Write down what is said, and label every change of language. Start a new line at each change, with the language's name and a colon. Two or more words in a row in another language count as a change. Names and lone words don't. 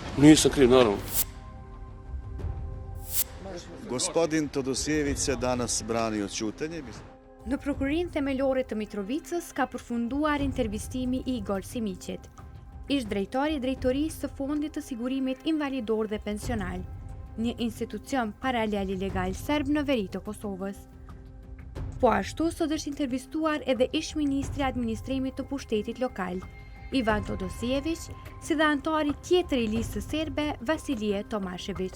Serbian: Nisam kriv, naravno. Gospodin Todosijević se danas brani od ćutenja.
Albanian: Në prokurin themelore të Mitrovicës ka përfunduar intervistimi i Igor Simiqit, ish drejtori i drejtorisë së Fondit të Sigurimit Invalidor dhe Pensional, një institucion paralel i legal serb në veri të Kosovës. Po ashtu sot është intervistuar edhe ish ministri i administrimit të pushtetit lokal, Ivan Todosijević, si dhe antari tjetër i listës serbe, Vasilije Tomashević.